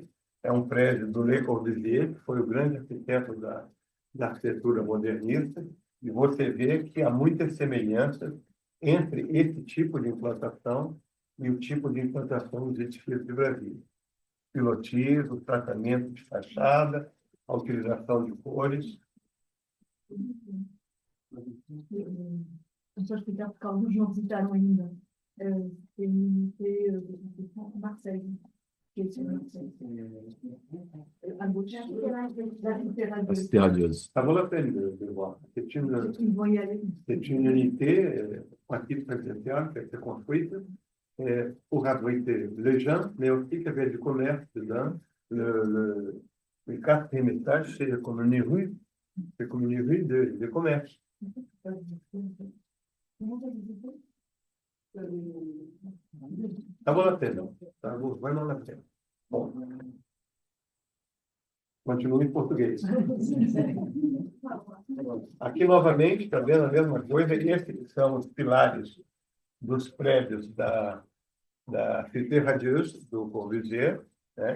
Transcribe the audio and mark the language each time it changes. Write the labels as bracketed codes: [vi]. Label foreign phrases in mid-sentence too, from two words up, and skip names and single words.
[pt] É um prédio do Le Corbusier, que foi o grande arquiteto da arquitetura modernista, e você vê que há muitas semelhanças entre esse tipo de implantação e o tipo de implantação dos edifícios de Brasília. Pilotismo, o tratamento de fachada, a utilização de cores. Só explicar porque alguns não visitaram ainda. Tem Marseille. Cité Radieuse. [fr] Ça vaut la peine de voir. C'est une unité pratique présidentielle qui a été construite pour abriter les gens, mais aussi qu'il y avait du commerce dedans. Le quatrième étage, c'est comme une rue de commerce. Ça vaut la peine. Ça vaut vraiment la peine. [pt] Bom, continua em português. Aqui, novamente, está vendo a mesma coisa. Esses são os pilares dos prédios da Cité Radieuse, do Corbusier, né?